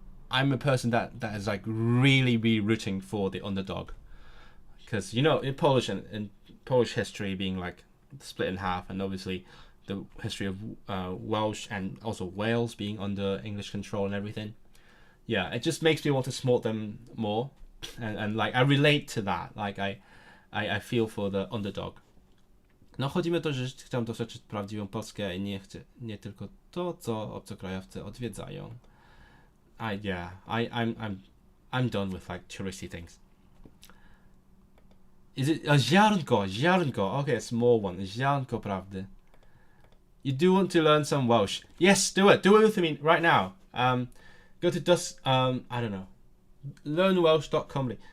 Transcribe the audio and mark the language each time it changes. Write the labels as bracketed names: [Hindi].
[English] I'm a person that is like really rooting for the underdog, because in Polish and Polish history being like split in half, and obviously the history of Welsh and also Wales being under English control and everything. Yeah, it just makes me want to support them more, and like I relate to that. Like I feel for the underdog. [Polish] No chodzi mi o to, że chciałem doświadczyć prawdziwą Polskę i nie tylko to, co obcokrajowcy odwiedzają. [English] I'm done with like touristy things. Is it a ziarnko? Okay, a small one. [Polish] Ziarnko prawdy. [English] You do want to learn some Welsh? Yes, do it with me right now. Go to I don't know, learnwelsh.com.